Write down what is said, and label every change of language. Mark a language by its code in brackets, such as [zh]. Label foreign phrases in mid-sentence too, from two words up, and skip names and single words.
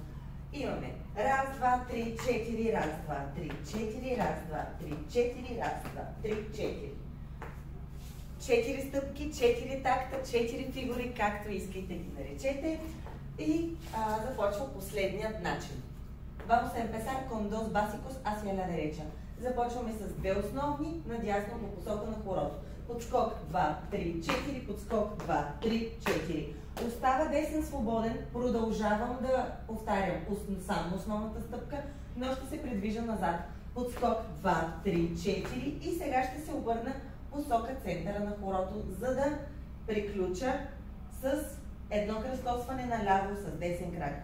[bg] Имаме раз, два, три, четири, раз, два, три, четири, раз, два, три, четири, раз, два, три, четири. 4 стъпки, 4 такта, 4 фигури, както искайте ги наречете. И започва последният начин. [es] Vamos a empezar con dos básicos hacia la derecha. [bg] Започваме с две основни, надясно по посока на хорото. Подскок 2, 3, 4, подскок 2, 3, 4. Остава десен свободен, продължавам да повтарям само основната стъпка, но ще се придвижа назад. Подскок 2, 3, 4 и сега ще се обърна посока центъра на хорото, за да приключа с едно кръстосване наляво с десен крак.